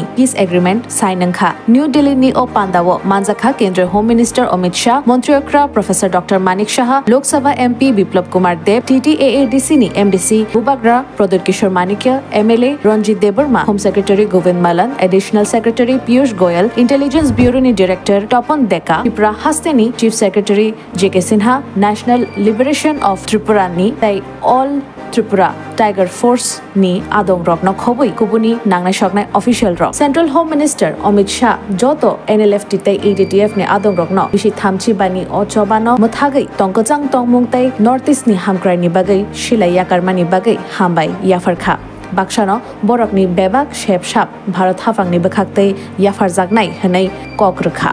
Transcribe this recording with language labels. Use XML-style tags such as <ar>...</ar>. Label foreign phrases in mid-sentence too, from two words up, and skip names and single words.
<en>peace agreement sign</en> <trp>ओंखा न्यू दिल्ली नि ओ पांडावो मानजाखा केंद्रीय</trp> <en>home minister</en> <trp>अमित शाह मंत्री अक्रा प्रोफेसर डॉक्टर मानिक शाह लोकसभा MP बिप्लब कुमार देव TTAADC नि MDC बुबाग्रा प्रदीप किशोर मानिक्य MLA रंजीत देबर्मा</trp> <en>home secretary</en> <trp>गोविंद मालन</trp> <en>additional secretary</en> <trp>पीयूष गोयल इंटेलिजेंस ब्यूरो नि डायरेक्टर तपन देका त्रिपुरा हास्तेनि</trp> <en>chief secretary</en> <trp>JK सिन्हा नेशनल लिबरेशन of Tripura ni tai all Tripura Tiger Force ni adong rok no khobui kubuni nangnai shoknai official rok</trp> <en>Central Home Minister</en> <trp>Amit Shah joto NLFT tai ATTF ni adong rok no bisi thamchi bani ochobano muthagai tongkachang tongmung tai Northeast ni hamkrai ni bagai shilai yakarmani bagai hambai yafarkha Bakshano borokni bebak shepshap Bharat hafangni bekhaktai yafar jagnai hanai kokrkha</trp>